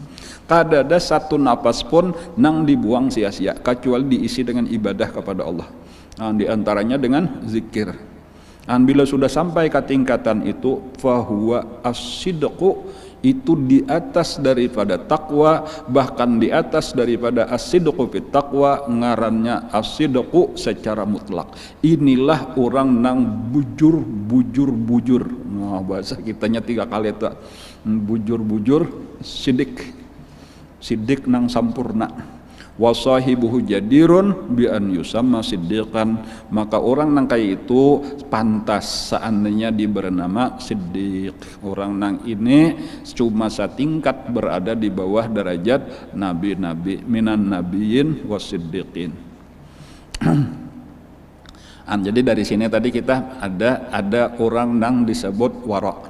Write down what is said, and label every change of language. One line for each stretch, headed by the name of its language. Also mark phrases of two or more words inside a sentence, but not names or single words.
Banjar: Kada ada satu napas pun nang dibuang sia-sia kecuali diisi dengan ibadah kepada Allah. Di antaranya dengan zikir. Bila sudah sampai ke tingkatan itu,
Arabic: فهو الصدق,
Banjar: itu di atas daripada takwa, bahkan di atas daripada
Arabic: الصدق في التقوى,
Banjar: ngarannya as-sidqu secara mutlak. Inilah orang nang bujur. Nah, bahasa kitanya 3 kali itu. Bujur, sidik nang sampurna.
Arabic: وصاحبه جدير بأن يسمى صديقا,
Banjar: maka orang nang kaya itu pantas seandainya diberi nama siddiq. Orang nang ini cuma setingkat berada di bawah derajat nabi-nabi,
Arabic: من النبيين والصديقين.
Banjar: Jadi dari sini tadi kita ada orang nang disebut wara'.